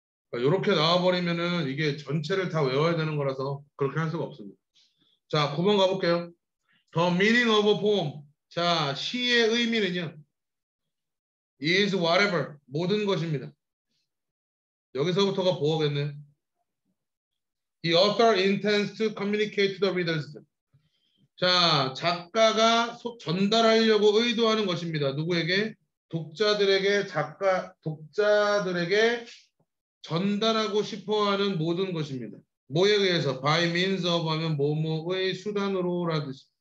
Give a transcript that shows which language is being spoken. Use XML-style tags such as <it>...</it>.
<ko>그러니까 이렇게 나와버리면은 이게 전체를 다 외워야 되는 거라서 그렇게 할 수가 없습니다. 자, 9번 가볼게요.</ko> <en>The meaning of a poem.</en> <ko>자, 시의 의미는요.</ko> <en>is whatever.</en> <ko>모든 것입니다. 여기서부터가 보어겠네.</ko> <en>The author intends to communicate to the readers.</en> <ko>자, 작가가 전달하려고 의도하는 것입니다. 누구에게? 독자들에게 독자들에게 전달하고 싶어하는 모든 것입니다. 뭐에 의해서? by means of 하면 뭐뭐의 수단으로라는 뜻.</ko>